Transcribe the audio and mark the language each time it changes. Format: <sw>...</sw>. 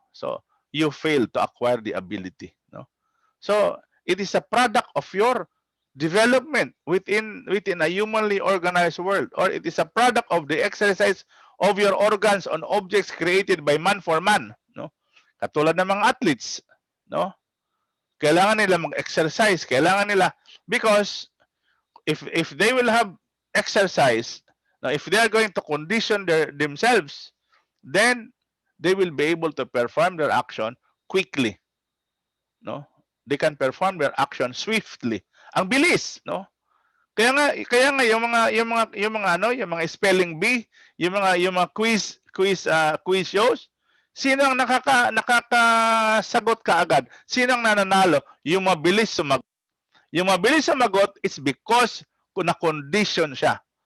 <en>So, you fail to acquire the ability, no? So, it is a product of your development within a humanly organized world, or it is a product of the exercise of your organs on objects created by man for man, no?</en> <tl>Katulad ng mga athletes, no? Kailangan nila mag-exercise, kailangan nila,</tl> <en>because if they will have exercise, now if they are going to condition themselves, then they will be able to perform their action quickly, no? They can perform their action swiftly.</en> <tl>Ang bilis, no? Kaya nga yung mga spelling bee, yung mga quiz shows, sino ang nakakasagot kaagad? Sino ang nananalo? Yung mabilis sumagot. Yung mabilis sumagot is because na-condition siya.</tl>